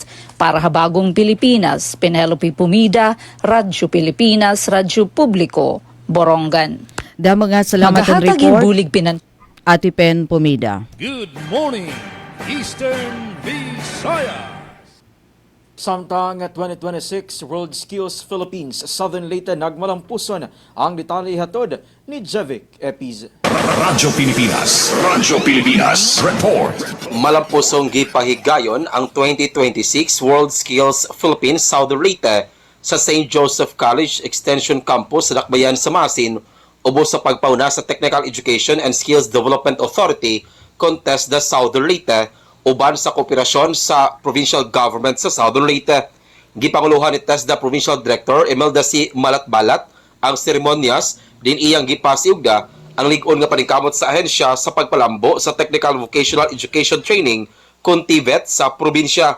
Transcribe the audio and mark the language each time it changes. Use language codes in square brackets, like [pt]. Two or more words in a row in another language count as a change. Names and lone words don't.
[war] Para ha Bagong Pilipinas, Penelope Pumida, Radyo Pilipinas, Radyo Publiko, Borongan. Da mga salamat ang report. Bulig Ati Pen Pumida. [en] Good morning, Eastern Visayas. [ceb] Samtang 2026 World Skills Philippines Southern Leyte nagmalampuson ang detalye hatod ni Jevic Epiz. [en] Radyo Pilipinas report. [ceb] Malampusong gipahigayon ang 2026 World Skills Philippines Southern Leyte sa St. Joseph College Extension Campus sa Dakbayan sa Masin ubos sa pagpauna sa Technical Education and Skills Development Authority Contest the Southern Leyte uban sa kooperasyon sa provincial government sa Southern Leyte. Gipanguluhan ni TESDA Provincial Director Imelda C. Malatbalat ang seremonyas din iyang gipasiugda ang ligon nga paningkamot sa ahensya sa pagpalambo sa Technical Vocational Education Training (TVET) sa probinsya.